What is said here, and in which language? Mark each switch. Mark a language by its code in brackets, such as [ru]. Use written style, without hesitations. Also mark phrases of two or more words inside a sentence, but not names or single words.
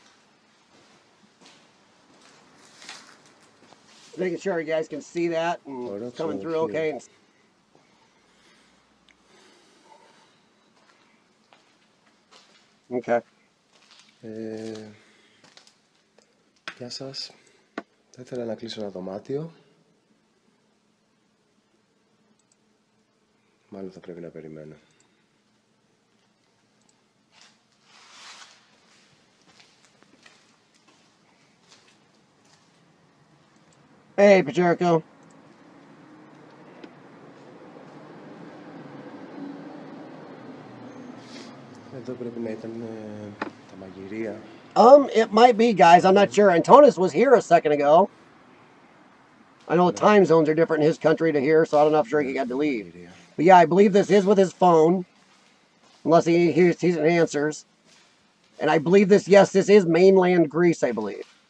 [en] Making sure you guys can see that and it's coming through okay. And okay. [el] Γεια σας. Θα ήθελα να κλείσω ένα δωμάτιο. Μάλλον θα πρέπει να περιμένω. [en] Hey, Pajerko. [el] Εδώ πρέπει να ήταν τα μαγειρία. [en] It might be, guys. I'm not sure. Antonis was here a second ago. I know the time zones are different in his country to here, so I don't know if sure he got to leave. But yeah, I believe this is with his phone, unless he hears and answers. And I believe this, yes, this is mainland Greece, I believe.